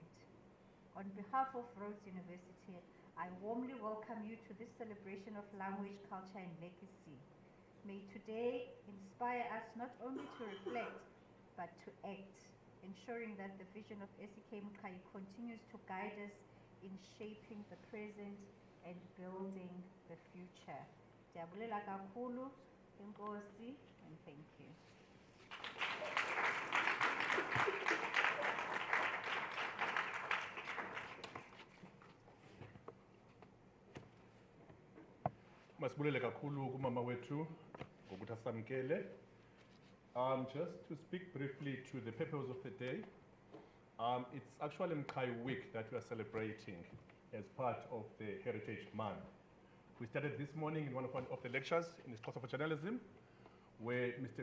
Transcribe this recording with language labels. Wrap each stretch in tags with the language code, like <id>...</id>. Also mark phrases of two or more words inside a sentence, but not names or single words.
<en>On behalf of Rhodes University, I warmly welcome you to this celebration of language, culture, and legacy. May today inspire us not only to reflect, but to act, ensuring that the vision of SEK Mhlauli continues to guide us in shaping the present and building the future.</en> <xh>Ndiyabulela kakhulu, Enkosi,</xh> <en>and thank you.</en> <xh>Masibulele kakhulu kumama wethu ngokuthi asamkele.</xh> <en>Just to speak briefly to the purpose of the day, it's actually Mhlauli Week that we are celebrating as part of the Heritage Month. We started this morning in one of the lectures in isiXhosa for Journalism, where Mr.</en>